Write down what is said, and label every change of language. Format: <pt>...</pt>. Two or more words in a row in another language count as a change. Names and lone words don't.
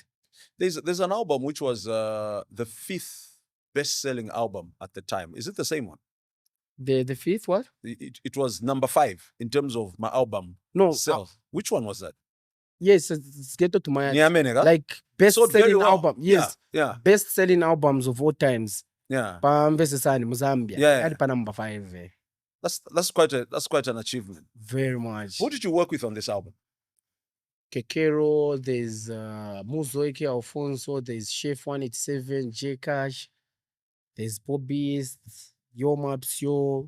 <en>There's an album which was the fifth best-selling album at the time. Is it the same one? The fifth what? It was number 5 in terms of my album No, sales. Which one was that? Yes, it's Get to my head. Nyamenega? Like best Sold very selling well. album. Yes. Yeah. Best selling albums of all times. Yeah.</en> <ny>Pamvesesani Zambia.</ny> <en>Yeah. Pa number 5. That's quite an achievement. Very much. Who did you work with on this album? Kekero, there's Muzoike Alfonso, there's Chef 187, J Cash, there's Bobby's, Yo Mapsio.</en>